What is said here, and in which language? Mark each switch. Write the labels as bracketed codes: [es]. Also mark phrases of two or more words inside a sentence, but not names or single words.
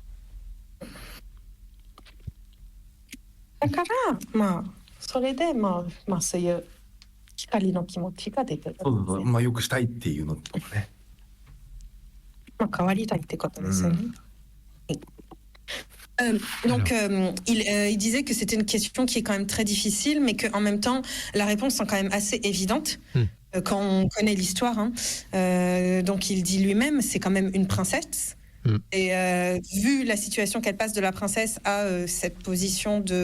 [ja] だからそれでそういう光の気持ちが出てる。そうそう、よくしたいっていうのとかね。変わりたいってことですよね。 [fr] Donc, il disait que c'était une question qui est quand même très difficile, mais qu'en même temps, la réponse est quand même assez évidente quand on connaît l'histoire. Donc, il dit lui-même, c'est quand même une princesse. Et vu la situation qu'elle passe de la princesse à cette position de...